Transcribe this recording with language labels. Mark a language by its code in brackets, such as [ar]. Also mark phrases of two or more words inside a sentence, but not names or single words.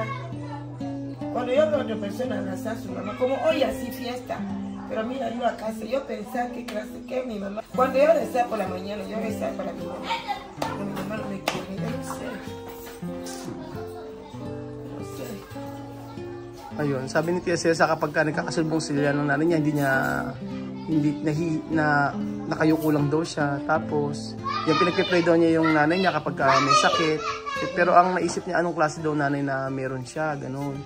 [es] Cuando yo veo a otra persona abrazar a su mamá, como hoy así fiesta. Pero mira, yo a casa, yo pensaba que clase que mi mamá. Cuando yo rezaba por la mañana, yo rezaba para mi mamá. Pero mi mamá no me quiere, yo no sé. No sé. [tl] Ayun, sabi ni Tia Celsa kapag nagkakasalubong sila ng nanay niya, nakayuko lang daw siya. Tapos, yung pinagpipray daw niya yung nanay niya kapag may sakit. Pero ang naisip niya, anong klase daw nanay na meron siya, ganun.